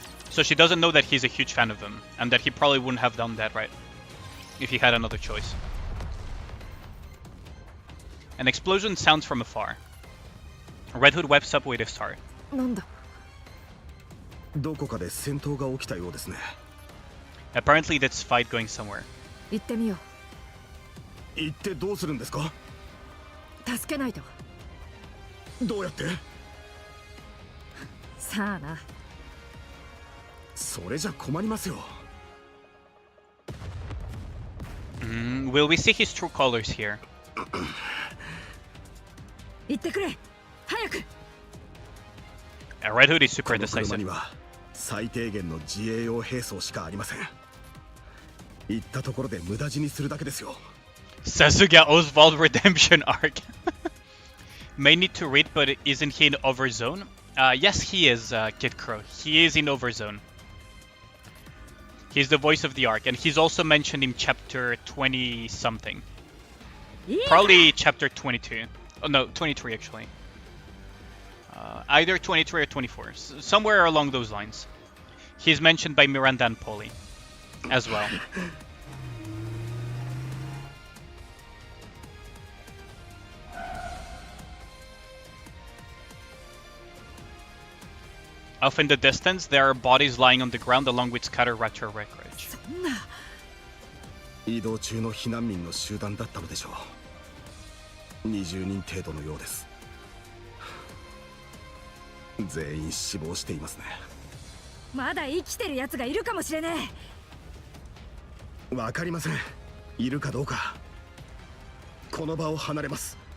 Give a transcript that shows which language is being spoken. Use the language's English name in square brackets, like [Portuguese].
[English] So she doesn't know that he's a huge fan of them, and that he probably wouldn't have done that, right? If he had another choice. An explosion sounds from afar. Red Hood webs up with a start. [Japanese] なんだどこかで戦闘が起きたようですね。 [English] Apparently that's fight going somewhere. [Japanese] 行ってみよ行ってどうするんですか？う助けないとどうやって？さあなそれじゃ困りますよ。 [English] Will we see his true colors here? [Japanese] 行ってくれ早く [English] Red Hood is super [Japanese] この車 [English] decisive. [Japanese] には最低限の自衛用兵装しかありません。行ったところで無駄死にするだけですよ。 [English] Sasuga Oswald Redemption Arc. May need to read, but isn't he in Overzone? Yes, he is, Kid Crow. He is in Overzone. He's the voice of the arc, and he's also mentioned in chapter 20-something. Probably chapter 22. Oh, no, 23 actually. Either 23 or 24. Somewhere along those lines. He's mentioned by Miranda and Polly as well. Off in the distance, there are bodies lying on the ground along with scattered rapture wreckage. [Japanese] 移動中の避難民の集団だったのでしょう。 20人程度のようです。全員死亡していますね。まだ生きてるやつがいるかもしれねえ。わかりません。いるかどうか。この場を離れます。